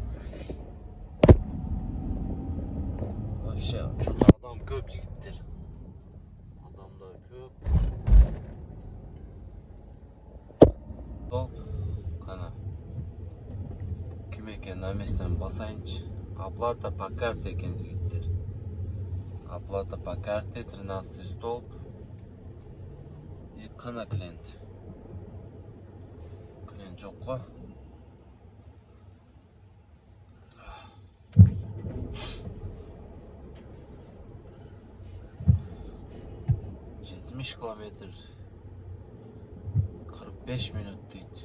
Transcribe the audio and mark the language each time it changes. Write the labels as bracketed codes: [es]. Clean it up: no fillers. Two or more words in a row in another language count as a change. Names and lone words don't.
[ky] Вообще, адам көп жигиттер. Адамдар көп. Кана ким экен наместен басайынчы. [ru] Оплата по карте [ky] экен жигиттер. [ru] Оплата по карте 13 столб. [ky] И кана клиент. Клиент жок го. Километр 45 минут дейт.